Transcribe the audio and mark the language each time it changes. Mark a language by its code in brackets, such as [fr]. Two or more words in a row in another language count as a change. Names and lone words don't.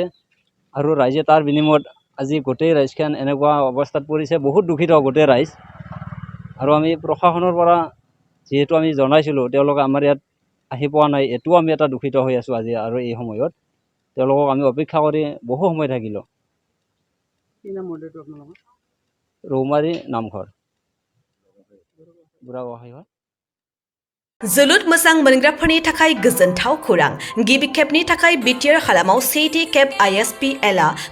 [as] আৰু ৰাইজে তাৰ বিনিময়ত আজি গোটেই ৰাইজখন এনেকুৱা অৱস্থাত পৰিছে বহুত দুখিত গোটেই ৰাইজ আৰু আমি প্ৰশাসনৰ পৰা যিহেতু আমি জনাইছিলোঁ তেওঁলোকে আমাৰ ইয়াত আহি পোৱা নাই এইটোও আমি এটা দুখিত হৈ আছোঁ আজি আৰু এই সময়ত তেওঁলোকক আমি অপেক্ষা কৰি বহু সময় থাকিলোঁ ৰৌমাৰী নামঘৰ বুঢ়াগোঁসাইঘৰ [brx] जोलुर मोजां मोनग्राफोरनि थाखाय गोजोनथाव खौरां गिबि खेबनि थाखाय बिटिआर हालामाव सेथि खेब ISPL आ